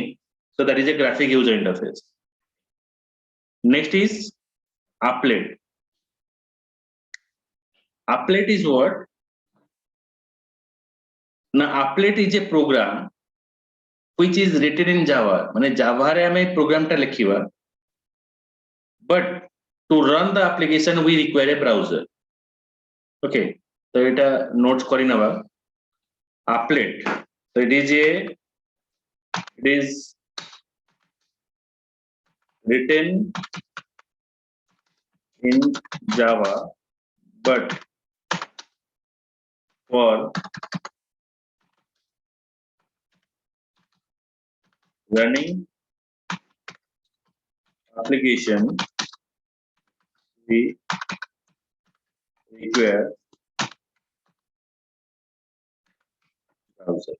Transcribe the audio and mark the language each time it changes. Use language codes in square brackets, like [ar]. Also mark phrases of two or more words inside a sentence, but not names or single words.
[en] So that is a graphic user interface. Next is applet. Applet is what? Now applet is a program which is written in Java. [or] माने Java रे हमें program टा लिखिवा. [en] But to run the application we require a browser. Okay, so it notes [or] କରି ନବା. [en] Applet. So it is written in Java, but for running application we require browser.